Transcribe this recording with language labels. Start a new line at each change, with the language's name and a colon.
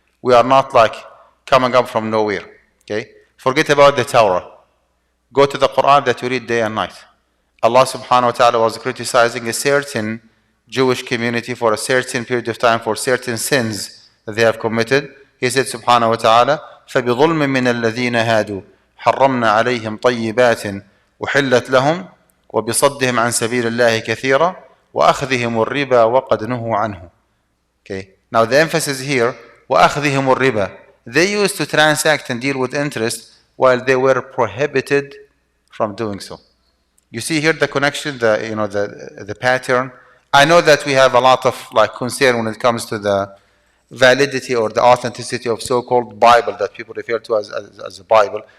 English: We are not like coming up from nowhere, okay? Forget about the Torah. Go to the Quran that you read day and night. Allah subhanahu wa ta'ala was criticizing a certain Jewish community for a certain period of time for certain sins that they have committed. He said
Arabic: subhanahu wa ta'ala, فَبِظُلْمٍ مِّنَ الَّذِينَ هَادُوا حَرَّمْنَا عَلَيْهِمْ طَيِّبَاتٍ وَحِلَّتْ لَهُمْ وَبِصَدِّهِمْ عَنْ سَبِيلِ اللَّهِ كَثِيرًا وَأَخْذِهِمُ الرِّبَا وَقَدْ نُهُوا عَنْهُ.
English: Okay. Now the emphasis here,
Arabic: وَأَخْذِهِمُ الرِّبَا.
English: They used to transact and deal with interest while they were prohibited from doing so. You see here the connection, the pattern. I know that we have a lot of like concern when it comes to the validity or the authenticity of so-called Bible that people refer to as a Bible.